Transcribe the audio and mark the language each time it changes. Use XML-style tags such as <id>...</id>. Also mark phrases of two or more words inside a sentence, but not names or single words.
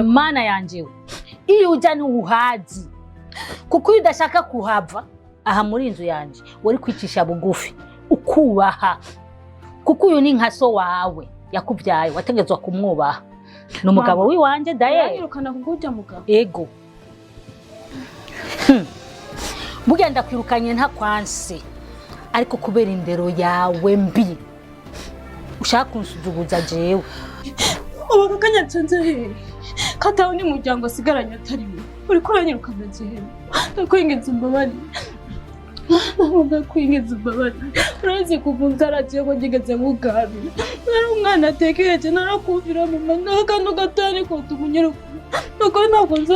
<rn>mana yanjewe iyo uja ntuhazi kuko iyo udashaka kuhava aha muri inzu yanje wari kwicisha bugufi ukubaha kuko uyu ni nka so wawe yakubyaye wategezwa kumwubaha n'umugabo wiwanje daye uranyirukana kugujya mugabo ego bugenda kwirukanye nta kwanse ariko kubera indero yawe mbi ushaka kunsuzuguza jewe ubu kakanya nsanze he katawe ni muryango asigaranye atarimo uri kuranyirukana je ndakwingiza imbabari ndakwingiza imbabari urazi kuvunza aragiye ko ngigeze mugabi nari umwana atekereje narakuvira mama nakano gatari ko tumunyiruka nuko ntabwo nzaza</rn>